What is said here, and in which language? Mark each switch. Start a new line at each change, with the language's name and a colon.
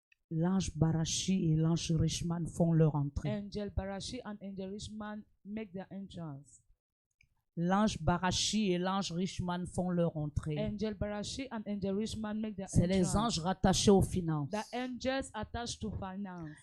French: L'ange Barachi et l'ange Richman font leur entrée.
English: Angel Barashi and Angel Richman make their entrance.
French: L'ange Barachi et l'ange Richman font leur entrée.
English: Angel Barashi and Angel Richman make their
French: C'est les
English: entrance.
French: anges rattachés aux finances.
English: The angels attached to finance.